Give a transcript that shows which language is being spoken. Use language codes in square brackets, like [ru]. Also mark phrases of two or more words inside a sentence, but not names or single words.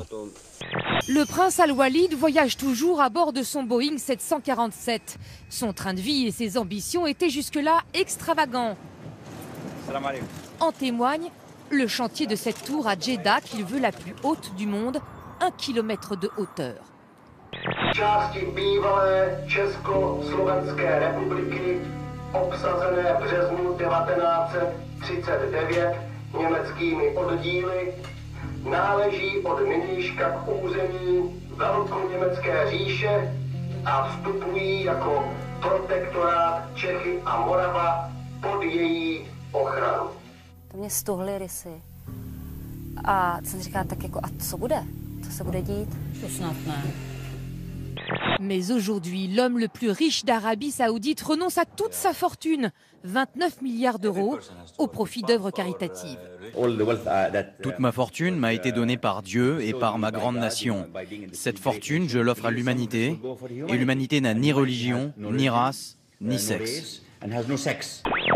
[fr] Le prince Al-Walid voyage toujours à bord de son Boeing 747. Son train de vie et ses ambitions étaient jusque-là extravagants. En témoigne le chantier de cette tour à Jeddah qu'il veut la plus haute du monde, 1 km de hauteur. [cs] Části bývalé Československé republiky obsazené v březnu 1939 německými oddíly náleží od nynějška k území Velkoněmecké říše a vstupují jako protektorát Čechy a Morava pod její ochranu. To mě stuhly rysy. A jsem říká, tak jako, a co bude? Co se bude dít? To snad ne. [fr] Mais aujourd'hui, l'homme le plus riche d'Arabie Saoudite renonce à toute sa fortune, 29 milliards d'euros, au profit d'œuvres caritatives. Toute ma fortune m'a été donnée par Dieu et par ma grande nation. Cette fortune, je l'offre à l'humanité, et l'humanité n'a ni religion, ni race, ni sexe.